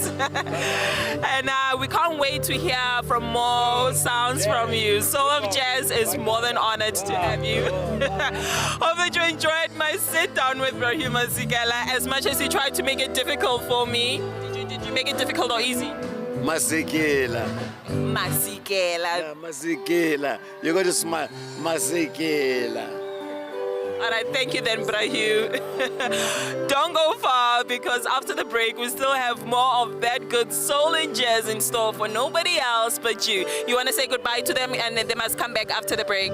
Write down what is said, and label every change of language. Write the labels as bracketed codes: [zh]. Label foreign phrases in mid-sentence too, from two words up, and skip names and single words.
[en] And we can't wait to hear from more sounds from you. Soul of Jazz is more than honored to have you. Hope that you enjoyed my sit down with Hugh Masekela. As much as he tried to make it difficult for me, did you make it difficult or easy? Masekela. Masekela. Yeah, Masekela. You're going to smile. Masekela. All right, thank you then, Hugh. Don't go far, because after the break, we still have more of that good soul and jazz in store for nobody else but you. You want to say goodbye to them, and then they must come back after the break.